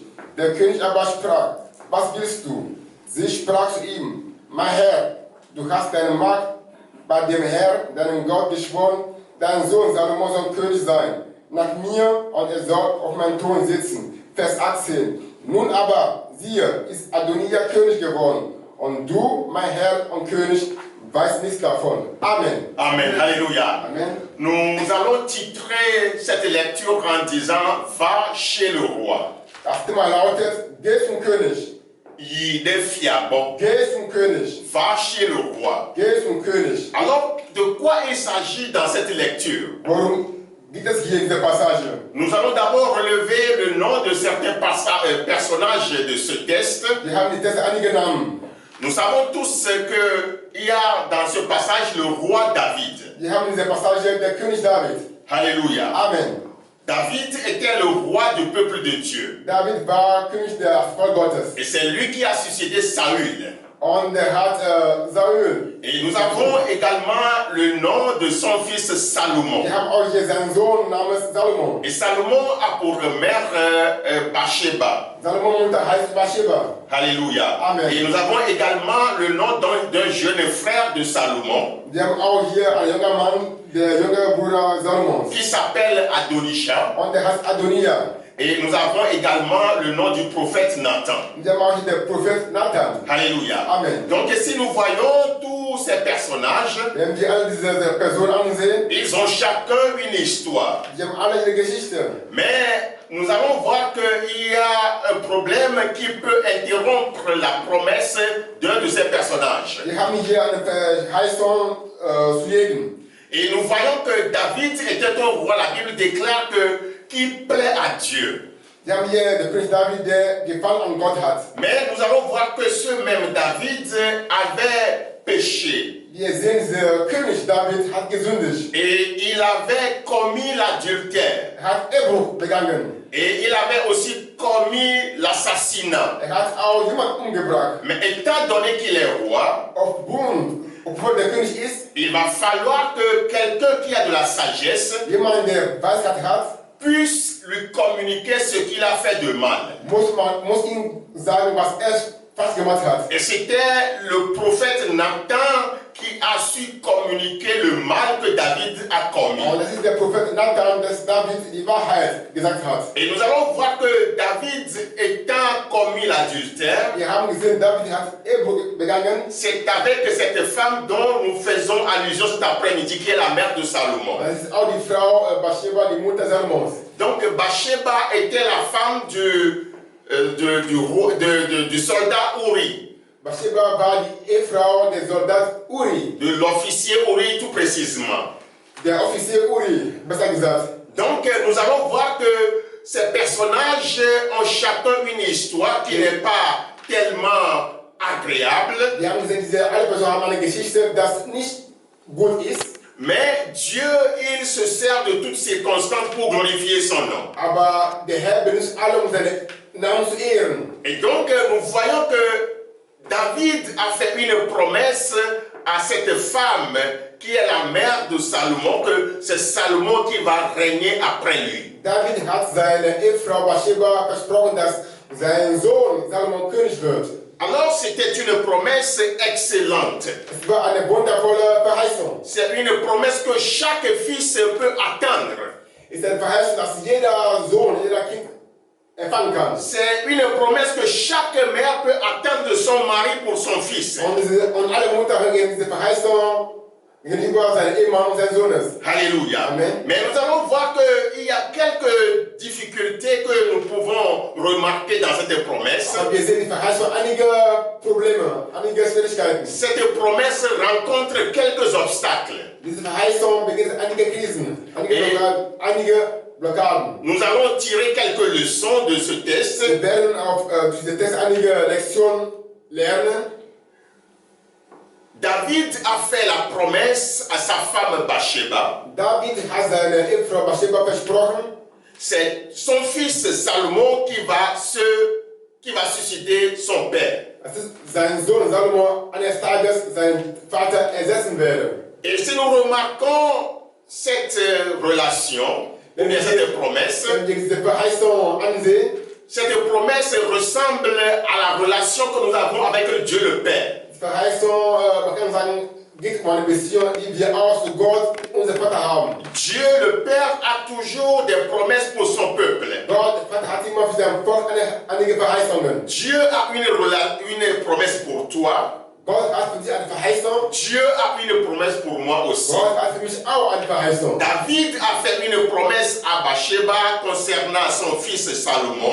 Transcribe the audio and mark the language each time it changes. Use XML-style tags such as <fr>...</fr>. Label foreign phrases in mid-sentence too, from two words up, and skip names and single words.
<de>Der König aber sprach, was willst du? Sie sprach zu ihm, mein Herr, du hast deine Magd bei dem Herrn, deinem Gott, geschworen, dein Sohn Salomon soll König sein, nach mir und er soll auf meinem Thron sitzen. Vers 18. Nun aber, siehe, ist Adonijah König geworden. Und du, mein Herr und König, weißt nichts davon. Amen. Amen. Alléluia. Amen.</de> <fr>Nous allons titrer cette lecture en disant, va chez le roi.</fr> <de>Das Thema lautet, geh zum König. Geh zum König.</de> <fr>Va chez le roi.</fr> <de>Geh zum König.</de> <fr>Alors, de quoi il s'agit dans cette lecture?</fr> <de>Worum geht es hier in dieser Passage?</de> <fr>Nous allons d'abord relever le nom de certains personnages de ce texte.</fr> <de>Wir haben die Texte einige Namen.</de> <fr>Nous savons tous qu'il y a dans ce passage le roi David.</fr> <de>Wir haben in dieser Passage der König David. Alléluia. Amen.</de> <fr>David était le roi du peuple de Dieu.</fr> <de>David war König des Volk Gottes.</de> <fr>Et c'est lui qui a suscité Saül.</fr> <de>Und hat Saul.</de> <fr>Et nous avons également le nom de son fils Salomon.</fr> <de>Wir haben auch hier seinen Sohn namens Salomon.</de> <fr>Et Salomon a pour mère Bathsheba.</fr> <de>Salomon heißt Bathsheba. Alléluia. Amen.</de> <fr>Et nous avons également le nom d'un jeune frère de Salomon.</fr> <de>Wir haben auch hier einen jungen Mann, der junge Bruder Salomons.</de> <fr>Qui s'appelle Adonisha.</fr> <de>Und der heißt Adonia.</de> <fr>Et nous avons également le nom du prophète Nathan.</fr> <de>Wir haben auch hier den Prophet Nathan. Alléluia. Amen.</de> <fr>Donc si nous voyons tous ces personnages,</fr> <de>Wenn wir alle diese Personen ansehen,</de> <fr>ils ont chacun une histoire.</fr> <de>die haben alle ihre Geschichte.</de> <fr>Mais nous allons voir qu'il y a un problème qui peut interrompre la promesse d'un de ces personnages.</fr> <de>Wir haben hier eine Verheißung zu jedem.</de> <fr>Et nous voyons que David était un roi. La Bible déclare que qui plaît à Dieu.</fr> <de>Wir haben hier den König David, der Gefallen an Gott hat.</de> <fr>Mais nous allons voir que ce même David avait péché.</fr> <de>Wir sehen, dieser König David hat gesündigt.</de> <fr>Et il avait commis l'adultère.</fr> <de>Hat Ehebruch begangen.</de> <fr>Et il avait aussi commis l'assassinat.</fr> <de>Hat auch jemanden umgebracht.</de> <fr>Mais étant donné qu'il est roi,</fr> <de>Obwohl der König ist,</de> <fr>il va falloir que quelqu'un qui a de la sagesse</fr> <de>jemand, der Weisheit hat,</de> <fr>puisse lui communiquer ce qu'il a fait de mal.</fr> <de>muss ihm sagen, was falsch gemacht hat.</de> <fr>Et c'était le prophète Nathan qui a su communiquer le mal que David a commis.</fr> <de>Und das ist der Prophet Nathan, dass David die Wahrheit gesagt hat.</de> <fr>Et nous allons voir que David, étant commis l'adultère,</fr> <de>Wir haben gesehen, David hat Ehebruch begangen.</de> <fr>c'est avec cette femme dont nous faisons allusion cet après-midi, qui est la mère de Salomon.</fr> <de>Das ist auch die Frau Bathsheba, die Mutter Salomons.</de> <fr>Donc Bathsheba était la femme du soldat Uri.</fr> <de>Bathsheba war die Ehefrau des Soldaten Uri.</de> <fr>De l'officier Uri tout précisément.</fr> <de>Der Offizier Uri, besser gesagt.</de> <fr>Donc nous allons voir que ces personnages ont chacun une histoire qui n'est pas tellement agréable.</fr> <de>Wir haben gesehen, alle Personen haben eine Geschichte, das nicht gut ist.</de> <fr>Mais Dieu, il se sert de toutes circonstances pour glorifier son nom.</fr> <de>Aber der Herr benutzt alle, um seinen Namen zu ehren.</de> <fr>Et donc nous voyons que David a fait une promesse à cette femme qui est la mère de Salomon, que c'est Salomon qui va régner après lui.</fr> <de>David hat seine Ehefrau Bathsheba versprochen, dass sein Sohn Salomon König wird.</de> <fr>Alors c'était une promesse excellente.</fr> <de>Es war eine wundervolle Verheißung.</de> <fr>C'est une promesse que chaque fils peut attendre.</fr> <de>Es ist eine Verheißung, dass jeder Sohn, jeder Kind empfangen kann.</de> <fr>C'est une promesse que chaque mère peut attendre de son mari pour son fils.</fr> <de>Und alle Mutter hören diese Verheißung gegenüber seinem Ehemann und seines Sohnes. Alléluia. Amen.</de> <fr>Mais nous allons voir qu'il y a quelques difficultés que nous pouvons remarquer dans cette promesse.</fr> <de>Aber wir sehen die Verheißung einige Probleme, einige Schwierigkeiten.</de> <fr>Cette promesse rencontre quelques obstacles.</fr> <de>Diese Verheißung beginnt einige Krisen, einige Blockaden.</de> <fr>Nous allons tirer quelques leçons de ce test.</fr> <de>Wir werden auf diesem Test einige Lektionen lernen.</de> <fr>David a fait la promesse à sa femme Bathsheba.</fr> <de>David hat seine Ehefrau Bathsheba versprochen.</de> <fr>C'est son fils Salomon qui va susciter son père.</fr> <de>Es ist sein Sohn Salomo eines Tages seinen Vater ersetzen werde.</de> <fr>Et si nous remarquons cette relation, ou bien cette promesse,</fr> <de>Wenn wir diese Verheißung ansehen,</de> <fr>cette promesse ressemble à la relation que nous avons avec Dieu le Père.</fr> <de>die Verheißung, man kann sagen, geht um eine Beziehung, die wir auch zu Gott, unser Vater, haben.</de> <fr>Dieu le Père a toujours des promesses pour son peuple.</fr> <de>Gott, der Vater, hat immer für sein Volk einige Verheißungen.</de> <fr>Dieu a une promesse pour toi.</fr> <de>Gott hat für dich eine Verheißung.</de> <fr>Dieu a une promesse pour moi aussi.</fr> <de>Gott hat für mich auch eine Verheißung.</de> <fr>David a fait une promesse à Bathsheba concernant son fils Salomon.</fr>